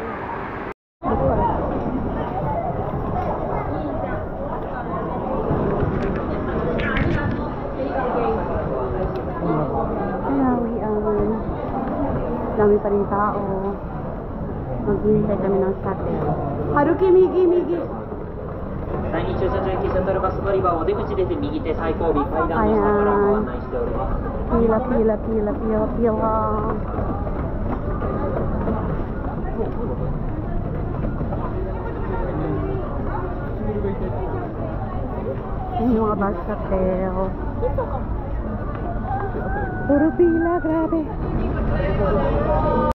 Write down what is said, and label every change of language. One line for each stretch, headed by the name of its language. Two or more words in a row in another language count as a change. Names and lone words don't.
Filipino: Dami pa rin tao. Maghihintay kami ng shuttle.
Japanese: Haruki, migi! 第2駐車場行きシャトルバス乗り場お出口出て右手最後尾階段の下からご案内しております。
Filipino: Pila. Yung mga
English: bus shuttle.
Filipino: Puro pila, grabe.